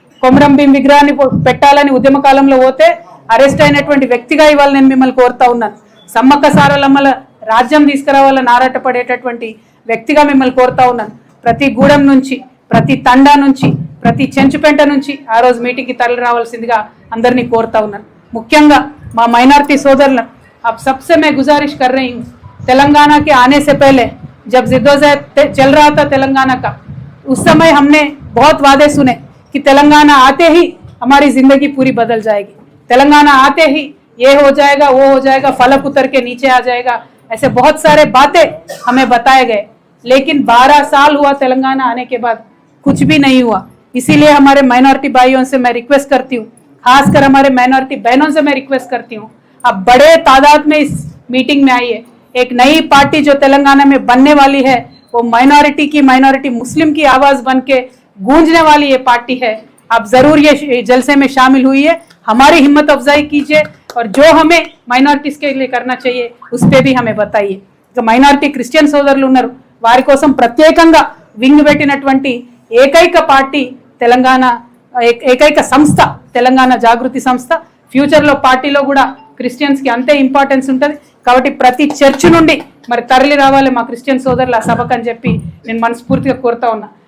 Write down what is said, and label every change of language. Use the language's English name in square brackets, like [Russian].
[Telugu] కొమరం భీం విగ్రహాన్ని పెట్టాలని ఉద్యమ కాలంలో పోతే అరెస్ట్ అయినటువంటి వ్యక్తిగా ఇవాళ నేను మిమ్మల్ని కోరుతా ఉన్నాను. సమ్మక్క సారలమ్మల రాజ్యం తీసుకురావాలని ఆరాటపడేటటువంటి వ్యక్తిగా మిమ్మల్ని కోరుతా ఉన్నాను. ప్రతి గూడెం నుంచి, ప్రతి తండా నుంచి, ప్రతి చెంచుపెంట నుంచి ఆ రోజు మీటింగ్కి తరలి రావాల్సిందిగా అందరినీ కోరుతా ఉన్నాను. ముఖ్యంగా మా మైనారిటీ [Hindi] सोदर अब सबसे मैं गुजारिश कर रही हूँ, तेलंगाना के आने से पहले जब जिद्दोजहद चल रहा था तेलंगाना का, उस समय हमने बहुत वादे सुने कि तेलंगाना आते ही हमारी जिंदगी पूरी बदल जाएगी, तेलंगाना आते ही ये हो जाएगा, वो हो जाएगा, फलक उतर के नीचे आ जाएगा, ऐसे बहुत सारे बातें हमें बताए गए. लेकिन 12 साल हुआ तेलंगाना आने के बाद, कुछ भी नहीं हुआ. इसीलिए हमारे माइनॉरिटी भाइयों से मैं रिक्वेस्ट करती हूँ, खासकर हमारे माइनॉरिटी बहनों से मैं रिक्वेस्ट करती हूँ, अब बड़े तादाद में इस मीटिंग में आइए. एक नई पार्टी जो तेलंगाना में बनने वाली है, वो माइनॉरिटी मुस्लिम की आवाज बन के गूंजने वाली ये पार्टी है. आप जरूर ये जलसे में शामिल हुई है, हमारी हिम्मत अफजाई कीजिए और जो हमें माइनॉरिटीज के लिए करना चाहिए उस पर भी हमें बताइए. जो माइनॉरिटी क्रिश्चियन [Telugu] సోదరులు ఉన్నారు వారి కోసం ప్రత్యేకంగా వింగ్ పెట్టినటువంటి ఏకైక పార్టీ తెలంగాణ, ఏకైక సంస్థ తెలంగాణ జాగృతి సంస్థ. ఫ్యూచర్లో పార్టీలో కూడా క్రిస్టియన్స్కి అంతే ఇంపార్టెన్స్ ఉంటుంది. కాబట్టి ప్రతి చర్చ్ నుండి మరి తరలి రావాలి మా క్రిస్టియన్ సోదరులు ఆ సభకు అని చెప్పి నేను మనస్ఫూర్తిగా కోరుతా ఉన్నా.